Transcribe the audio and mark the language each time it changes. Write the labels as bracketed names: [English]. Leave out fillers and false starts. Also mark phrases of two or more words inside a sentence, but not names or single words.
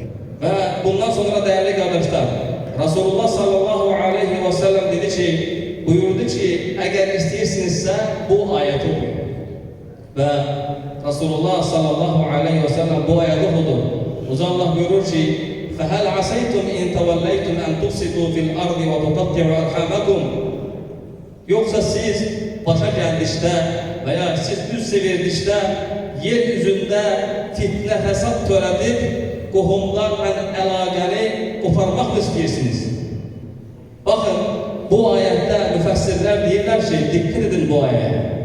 [Azerbaijani] Və bundan sonra dəyərli qardaşlar, Rasulullah [Arabic] صلى الله عليه وسلم [Azerbaijani] dedi ki, buyurdu ki, əgər istəyirsinizsə, bu ayəti oxuyun. Və Rasulullah [Arabic] صلى الله عليه وسلم [Azerbaijani] bu ayəti oxudu. Allah buyurur ki, [Arabic] فَهَلْ عَسَيْتُمْ اِنْ تَوَلَّيْتُمْ اَنْ تُفْسِدُوا فِي الْأَرْضِ وَتُقَطِّعُوا أَرْحَامَكُمْ. [Azerbaijani] Yoksa siz başa gəldikdə və ya siz üz çevirdikdə yeryüzündə fitnə fəsad törədib qohumlarla əlaqəni qoparmaq mı istəyirsiniz? Baxın, bu ayətdə müfəssirlər deyirlər ki, diqqət edin bu ayəyə.